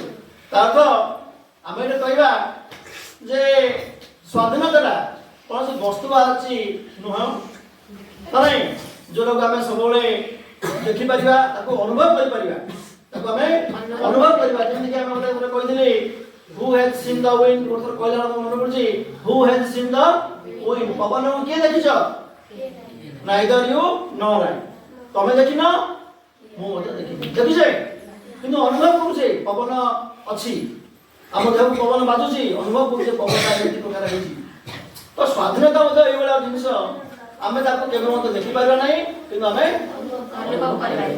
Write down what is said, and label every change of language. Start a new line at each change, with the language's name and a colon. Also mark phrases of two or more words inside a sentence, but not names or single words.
Odia: ତା ଅର୍ଥ ଆମେ ଏଠି କହିବା ଯେ ସ୍ୱାଧୀନତାଟା କୌଣସି ବସ୍ତୁ ବାହାରିଛି ନୁହଁ। ନାଇଁ ଯୋଉଟାକୁ ଆମେ ସବୁବେଳେ ଦେଖିପାରିବା, ତାକୁ ଅନୁଭବ କରିପାରିବା, ତାକୁ ଆମେ ଅନୁଭବ କରିବା। ଯେମିତିକି ଆମେ ଗୋଟେ କହିଥିଲି
English: who has seen the wind,
Odia: ଗୋଟେ କହିଲା ମନେ ପଡୁଛି
English: who has seen the wind।
Odia: ପବନକୁ କିଏ ଦେଖିଛ?
English: neither you nor I।
Odia: ତମେ ଦେଖିନ, ମୁଁ ମଧ୍ୟ ଦେଖିଛେ କିନ୍ତୁ ଅନୁଭବ କରୁଛେ ପବନ ଅଛି। ଆମ ଦେହକୁ ପବନ ବାଜୁଛି, ଅନୁଭବ କରୁଛେ ପବନଟା ଏମିତି ପ୍ରକାର ହେଇଛି। ତ ସ୍ୱାଧୀନତା ମଧ୍ୟ ଏଇଭଳିଆ ଜିନିଷ। ଆମେ ତାକୁ କେବେ ମଧ୍ୟ ଦେଖିପାରିବା ନାହିଁ କିନ୍ତୁ ଆମେ ଅନୁଭବ କରିପାରିବା।